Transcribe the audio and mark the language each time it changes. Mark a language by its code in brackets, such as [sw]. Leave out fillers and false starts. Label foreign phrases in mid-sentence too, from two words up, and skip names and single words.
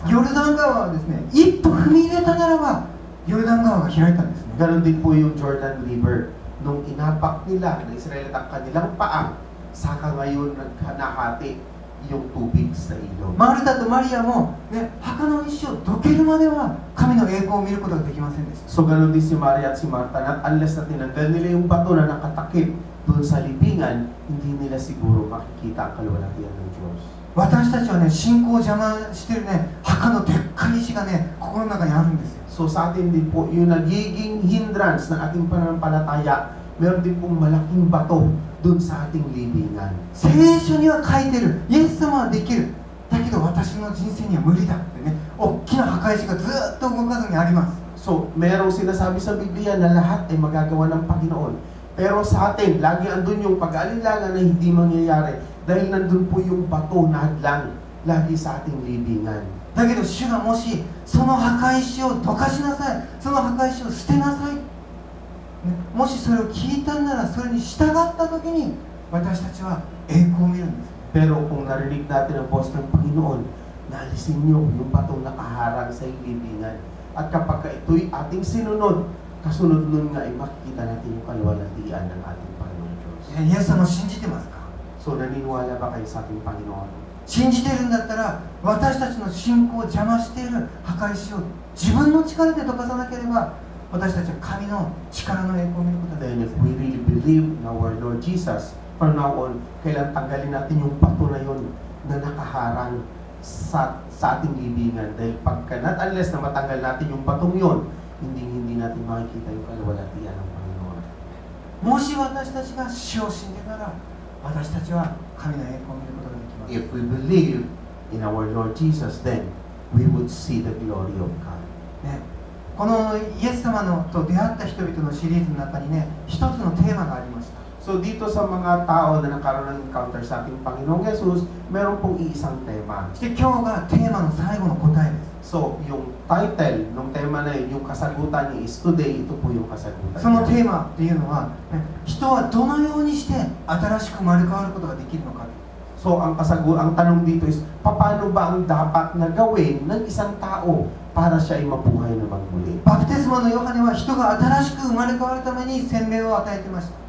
[ja] ヨルダン川はですね、一歩踏み入れたならばヨルダン川が開いたんですね。 [tl] Ganon din po yung Jordan River. Nung inapak nila na Israel at ang kanilang paa, saka ngayon nahati yung tubig sa ilog. [ja] マルタとマリアも、ね、墓の石をどけるまでは神の栄光を見ることができませんでした。 [tl] So ganon din si Maria at si Martha, at unless na tinanggal nila yung bato na nakatakip doon sa libingan, hindi nila siguro makikita ang kaluwalhatian ng Diyos. [ja] 私たちはね、信仰を邪魔してるね、墓のでっかい石がね、心の中にあるんですよ。 [tl] So sa atin din po, yung nagiging hindrance ng ating pananampalataya, meron din pong malaking bato doon sa ating libingan. [ja] 聖書には書いてる、イエス様はできる。だけど私の人生には無理だってね、大きな墓石がずっと動かずにあります。 [tl] So, merong sinasabi sa Biblia na lahat ay magagawa ng Panginoon. Pero sa atin, lagi andun yung pag-aalinlangan na hindi mangyayari dahil nandun po yung bato na hadlang lagi sa ating libingan. [ja] だけど主がもしその墓石をどかしなさい、その墓石を捨てなさい、ね、もしそれを聞いたんならそれに従った時に私たちは栄光を見るんです。 [tl] Pero kung narinig natin ang boss ng Panginoon, naalisin niyo yung batong nakaharang sa libingan. At kapag ito'y ating sinunod, kasunod nun nga ay makikita natin yung kaluwalhatian ng ating Panginoon Diyos. [ja] イエス様を信じてますか？ [tl] So, naniniwala ba kayo sa ating Panginoon? [ja] 信じてるんだったら私たちの信仰を邪魔している墓石を自分の力でどかさなければ私たちは神の力の栄光を見ることができ [en] Then [ja] ま [en] if [ja] せん。 [en] we really believe in our Lord Jesus, from now on, [tl] kailan tanggalin natin yung bato na yun na nakaharang sa ating libingan. Dahil pagka [en] not unless [tl] na matanggal natin yung batong yun, hindi natin makikita yung kaluwalhatian ng Panginoon. [ja] もし私たちが主を信じるなら私たちは神の栄光を見ることができます。 [en] If we believe in our Lord Jesus, then we would see the glory of God. [ja] ね、このイエス様のと出会った人々のシリーズの中にね、一つのテーマがありました。 [tl] So dito sa mga tao na nagkaroon ng encounter sa ating Panginoong Jesus, meron pong iisang tema. [ja] そして今日がテーマの最後の答えです。 [tl] So yung title ng tema na yun, yung kasagutan niya [en] is today, [tl] ito po yung kasagutan [ja] その [tl] niya. [ja] テーマっていうのは、ね、人はどのようにして新しく生まれ変わることができるのか。 [tl] So ang tanong dito is, paano ba ang dapat na gawin ng isang tao para siya ay mabuhay naman muli? [ja] バプテスマのヨハネは人が新しく生まれ変わるために洗礼を与えてました。